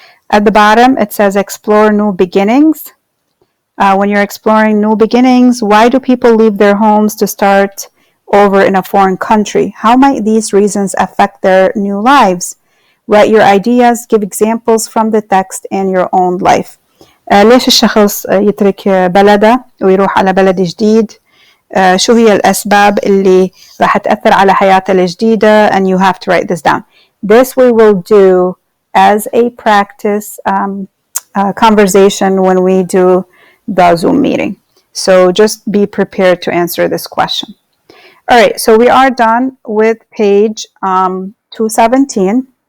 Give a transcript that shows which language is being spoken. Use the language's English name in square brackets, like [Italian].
[English] At the bottom, it says explore new beginnings. When you're exploring new beginnings, why do people leave their homes to start over in a foreign country? How might these reasons affect their new lives? Write your ideas, give examples from the text and your own life. [Arabic] ليش الشخص يترك بلده ويروح على بلد جديد؟ شو هي الأسباب اللي راح تأثر على حياته الجديدة؟ [English] And you have to write this down. This we will do as a practice conversation when we do the Zoom meeting. So just be prepared to answer this question. All right, so we are done with page 217.